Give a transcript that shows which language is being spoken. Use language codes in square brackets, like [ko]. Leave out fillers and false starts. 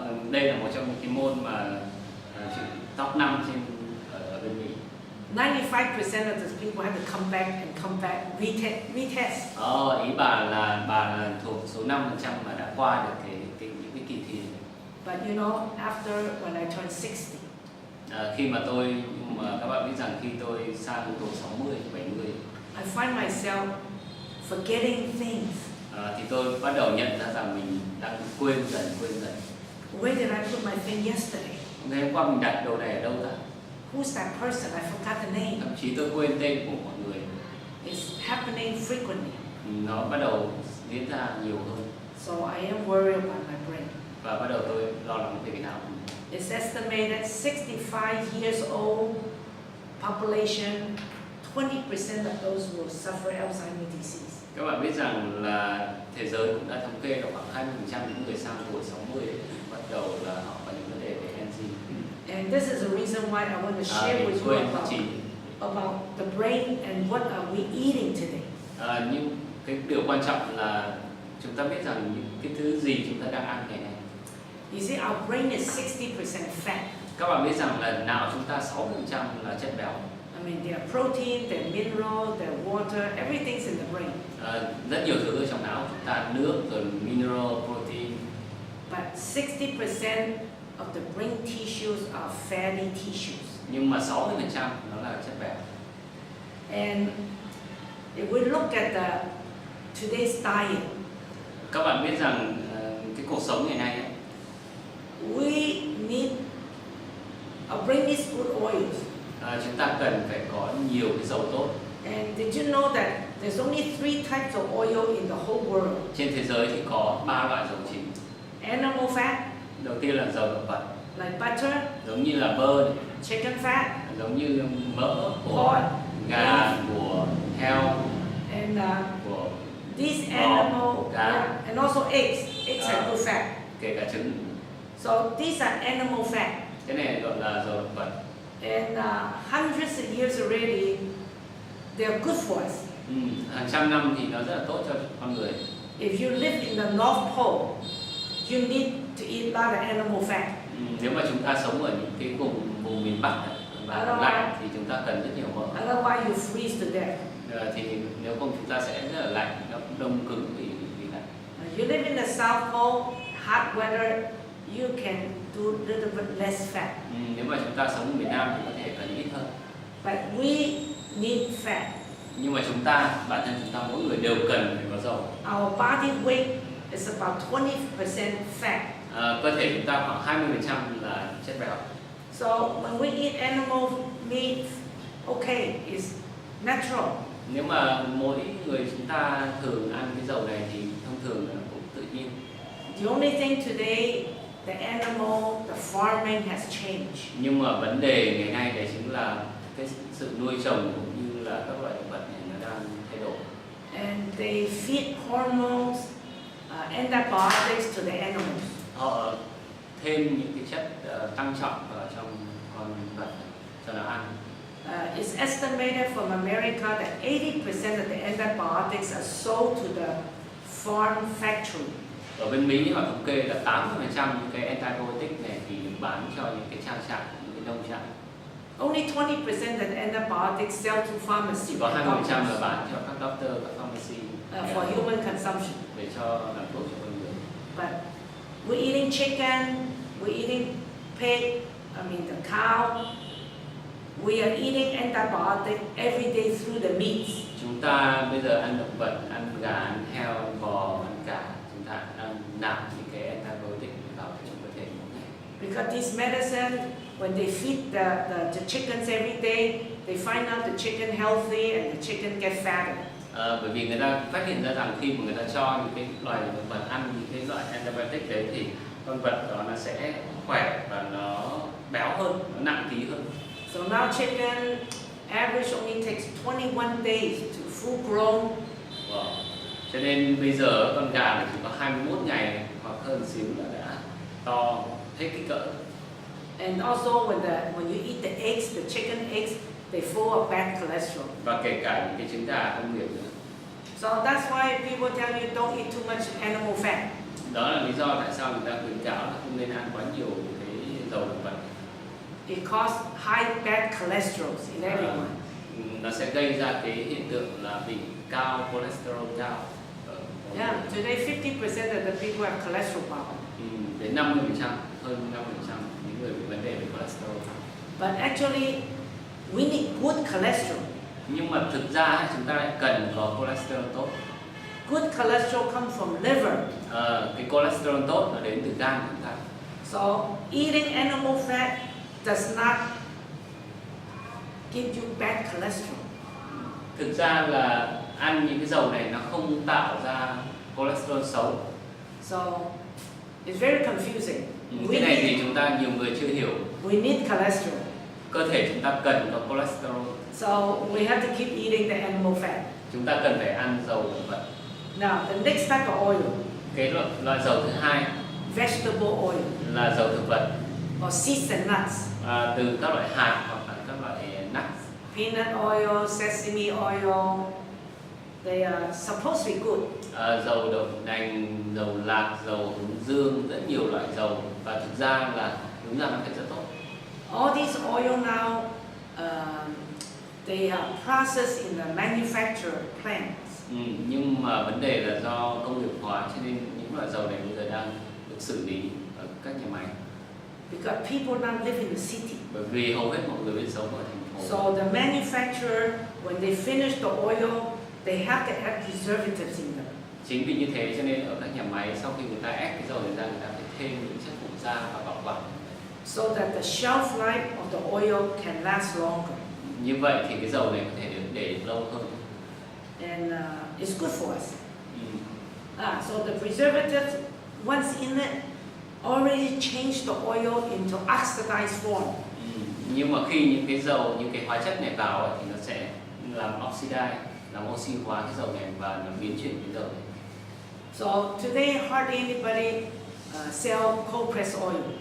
[vi] Đây là một trong những cái môn mà top 5 ở bên Mỹ. [en] 95% of the people have to come back, retest. [vi] Ý bà là thuộc số 5% mà đã qua được những cái kỳ thi này. [en] But you know, after when I turned 60, [vi] khi mà các bạn biết rằng khi tôi sang tuổi 60, 70, [en] I find myself forgetting things. [vi] Thì tôi bắt đầu nhận ra rằng mình đang quên dần. [en] Where did I put my thing yesterday? [vi] Ngày hôm qua mình đặt đồ này ở đâu ta? [en] Who's that person? I forgot the name. [vi] Thậm chí tôi quên tên của mọi người. [en] It's happening frequently. [vi] Nó bắt đầu diễn ra nhiều hơn. [en] So I am worried about my brain. [vi] Và bắt đầu tôi lo lắng về cái não. [en] It's estimated 65 years old population, 20% of those will suffer Alzheimer's disease. [vi] Các bạn biết rằng là thế giới cũng đã thống kê là khoảng 20% những người sang tuổi 60 bắt đầu là họ có những vấn đề về enzyme. [en] And this is the reason why I want to share with you about the brain and what are we eating today. [vi] Nhưng cái điều quan trọng là chúng ta biết rằng những cái thứ gì chúng ta đang ăn ngày nay. [en] You see, our brain is 60% fat. [vi] Các bạn biết rằng là não chúng ta 60% là chất béo. [en] I mean, there are protein, there are mineral, there are water, everything's in the brain. [vi] Rất nhiều thứ ở trong não chúng ta, nước, rồi mineral, protein. [en] But 60% of the brain tissues are fatty tissues. [vi] Nhưng mà 60% nó là chất béo. [en] And if we look at today's diet, [vi] các bạn biết rằng cái cuộc sống ngày nay ấy, [en] we need our brain needs good oils. [vi] Chúng ta cần phải có nhiều cái dầu tốt. [en] And did you know that there's only 3 types of oil in the whole world? [vi] Trên thế giới thì có 3 loại dầu chính. [en] Animal fat. [vi] Đầu tiên là dầu động vật. [en] Like butter. [vi] Giống như là bơ. [en] Chicken fat. [vi] Giống như mỡ của gà, của heo. [en] And [vi] của [en] these animal and also eggs. Eggs are good fat. [vi] Kể cả trứng. [en] So these are animal fat. [vi] Cái này gọi là dầu động vật. [en] And hundreds of years already, they are good for us. [vi] Hàng trăm năm thì nó rất là tốt cho con người. [en] If you live in the North Pole, you need to eat a lot of animal fat. [vi] Nếu mà chúng ta sống ở những cái vùng miền Bắc và lạnh thì chúng ta cần rất nhiều mỡ. [en] Otherwise you freeze to death. [vi] Thì nếu không chúng ta sẽ rất là lạnh, nó đông cứng vì lạnh. [en] You live in the South Pole, hot weather, you can do a little bit less fat. [vi] Nếu mà chúng ta sống ở miền Nam thì có thể cần ít hơn. [en] But we need fat. [vi] Nhưng mà chúng ta, bản thân chúng ta mỗi người đều cần phải có dầu. [en] Our body weight is about 20% fat. [vi] Cơ thể chúng ta khoảng 20% là chất béo. [en] So when we eat animal meat, okay, it's natural. [vi] Nếu mà mỗi người chúng ta thường ăn cái dầu này thì thông thường là cũng tự nhiên. [en] The only thing today the animal, the farming has changed. [vi] Nhưng mà vấn đề ngày nay đấy chính là cái sự nuôi trồng cũng như là các loại động vật này nó đang thay đổi. [en] And they feed hormones, antibiotics to the animals. [vi] Họ thêm những cái chất tăng trọng vào trong con vật cho nó ăn. [en] It's estimated from America that 80% of the antibiotics are sold to the farm factory. [vi] Ở bên Mỹ họ thống kê là 80% những cái antibiotic này thì được bán cho những cái trang trại, những cái nông trại. [en] Only 20% of the antibiotics sell to pharmacy. [vi] Chỉ có 20% là bán cho các doctor, các pharmacy [en] for human consumption. [vi] để cho làm thuốc cho con người. [en] But we're eating chicken, we're eating pig, the cow. We are eating antibiotic every day through the meats. [vi] Chúng ta bây giờ ăn động vật, ăn gà, ăn heo, ăn bò, ăn cá, chúng ta đang nạp những cái antibiotic vào trong cơ thể mỗi ngày. [en] Because this medicine, when they feed the chickens every day, they find out the chicken healthy and the chicken get fatter. [vi] Bởi vì người ta phát hiện ra rằng khi mà người ta cho những cái loài động vật ăn những cái loại antibiotic đấy thì con vật đó nó sẽ khỏe và nó béo hơn, nó nặng ký hơn. [en] So now chicken average only takes 21 days to full grown. Wow. [vi] Cho nên bây giờ con gà là chỉ có 21 ngày hoặc hơn xíu là đã to hết kích cỡ. [en] And also when you eat the eggs, the chicken eggs, they full of bad cholesterol. [vi] Và kể cả những cái trứng gà công nghiệp nữa. [en] So that's why people tell you don't eat too much animal fat. [vi] Đó là lý do tại sao người ta khuyến cáo là không nên ăn quá nhiều cái dầu động vật. [en] It causes high bad cholesterol in everyone. [vi] Nó sẽ gây ra cái hiện tượng là bị cao cholesterol cao. [en] Yeah, today 50% of the people have cholesterol problem. [vi] Đến 50%, hơn 50% những người bị vấn đề về cholesterol. [en] But actually, we need good cholesterol. [vi] Nhưng mà thực ra chúng ta lại cần có cholesterol tốt. [en] Good cholesterol comes from liver. [vi] Cái cholesterol tốt nó đến từ gan của chúng ta. [en] So eating animal fat does not give you bad cholesterol. [vi] Thực ra là ăn những cái dầu này nó không tạo ra cholesterol xấu. [en] So it's very confusing. [vi] Cái này thì chúng ta nhiều người chưa hiểu. [en] We need cholesterol. [vi] Cơ thể chúng ta cần có cholesterol. [en] So we have to keep eating the animal fat. [vi] Chúng ta cần phải ăn dầu động vật. [en] Now the next type of oil. [vi] Cái loại dầu thứ hai [en] Vegetable oil. [vi] là dầu thực vật. [en] Or seeds and nuts. [vi] Từ các loại hạt hoặc là các loại nuts. [en] Peanut oil, sesame oil. They are supposed to be good. [vi] Dầu đậu nành, dầu lạc, dầu hướng dương, rất nhiều loại dầu và thực ra là đúng là nó phải rất tốt. [en] All these oil now, they are processed in the manufacturer plants. [vi] Nhưng mà vấn đề là do công nghiệp hóa cho nên những loại dầu này bây giờ đang được xử lý ở các nhà máy. [en] Because people now live in the city. [vi] Bởi vì hầu hết mọi người bây giờ sống ở thành phố. [en] So the manufacturer, when they finish the oil, they have to add preservatives in them. [vi] Chính vì như thế cho nên ở các nhà máy sau khi người ta ép cái dầu này ra, người ta phải thêm những chất phụ gia và bảo quản. [en] So that the shelf life of the oil can last longer. [vi] Như vậy thì cái dầu này có thể được để lâu hơn. [en] And it's good for us. So the preservatives, once in it, already changed the oil into oxidized form. [vi] Nhưng mà khi những cái dầu, những cái hóa chất này vào thì nó sẽ làm oxidize, làm oxy hóa cái dầu này và nó biến chuyển cái dầu này. [en] So today hardly anybody sell cold pressed oil.